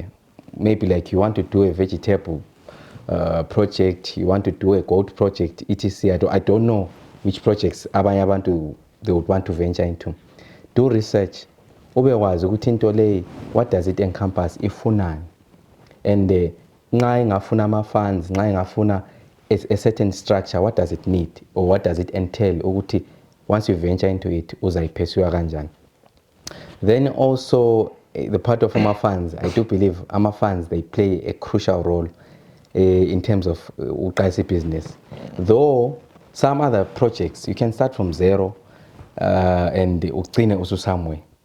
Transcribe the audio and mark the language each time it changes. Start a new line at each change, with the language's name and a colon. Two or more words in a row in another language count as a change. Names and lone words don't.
English: Maybe like you want to do a vegetable project, you want to do a gold project, etc. I don't know which projects they would want to venture into. Do research. What does it encompass? Ifunani. And
North Ndebele: nxa ingafuna ama-funds, nxa ingafuna
English: a certain structure, what does it need or what does it entail? Once you venture into it,
North Ndebele: uzayipursue kanjani.
English: Then also the part of ama-funds, I do believe ama-funds, they play a crucial role in terms of business. Though some other projects, you can start from zero and ugcine also somewhere.